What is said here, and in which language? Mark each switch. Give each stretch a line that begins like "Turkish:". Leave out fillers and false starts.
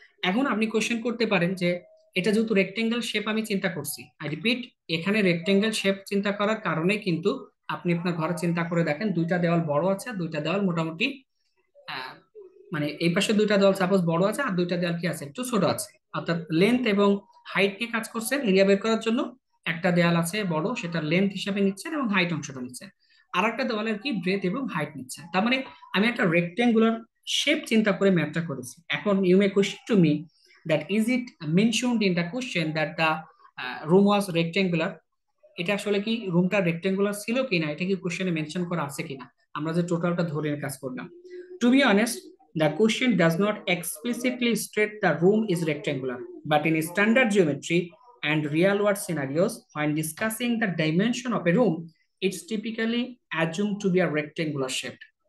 Bangla: এখন আপনি কোশ্চেন করতে পারেন যে এটা যেহেতু রেক্টেঙ্গেল শেপ আমি চিন্তা করছি,
English: I repeat,
Bangla: এখানে রেক্টেঙ্গেল শেপ চিন্তা করার কারণে কিন্তু আপনি আপনার ঘরে চিন্তা করে দেখেন দুইটা দেওয়াল বড় আছে আর দুইটা দেওয়াল মোটামুটি আহ, মানে এই পাশে দুইটা দেওয়াল সাপোজ বড় আছে আর দুইটা দেওয়াল কি আছে, একটু ছোট আছে। অর্থাৎ লেন্থ এবং হাইট নিয়ে কাজ করছেন এরিয়া বের করার জন্য। একটা দেওয়াল আছে বড়, সেটা লেন্থ হিসাবে নিচ্ছেন এবং হাইট অংশটা নিচ্ছেন। আর একটা দেওয়ালের কি ব্রেথ এবং হাইট নিচ্ছেন। তার মানে আমি একটা রেক্টেঙ্গুলার শেপ চিন্তা করে ম্যাপটা করেছি। এখন
English: You may question to me that is it mentioned in the question that the room was rectangular।
Bangla: এটা আসলে কি রুমটা রেক্টেঙ্গুলার ছিল কিনা, এটা কি কোশ্চেনে মেনশন করা আছে কিনা, আমরা যে টোটালটা ধরে কাজ করলাম।
English: To be honest, the question does not explicitly state the room is rectangular, but in standard geometry and real world scenarios when discussing the dimension of a room it's typically assumed to be a rectangular shape।